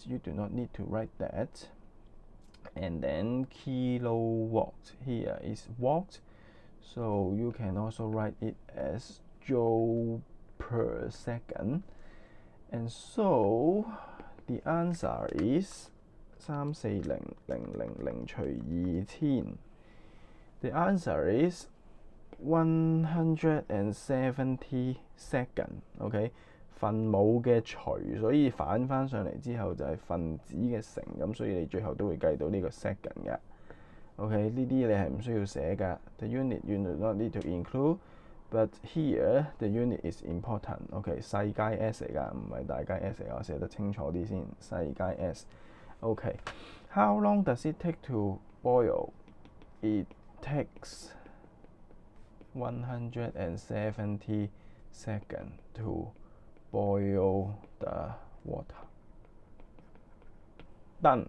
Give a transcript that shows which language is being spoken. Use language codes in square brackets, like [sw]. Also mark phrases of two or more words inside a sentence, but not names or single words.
[en] You do not need to write that. And then kilowatt here is watt, so you can also write it as joule per second. And so the answer is 340,000除2000. The answer is 170 seconds. [yue] OK， 分母嘅除，所以反翻上嚟之後就係分子嘅乘，咁所以你最後都會計到呢個 second 嘅。 OK， 呢啲你係唔需要寫㗎。 [en] The unit you do not need to include, but here the unit is important. [yue] OK， 細階 S 嚟㗎，唔係大階 S 嚟㗎，我寫得清楚啲先。 [en] 細階 S。OK，How long does it take to boil? It takes 170 seconds to boil the water. Done.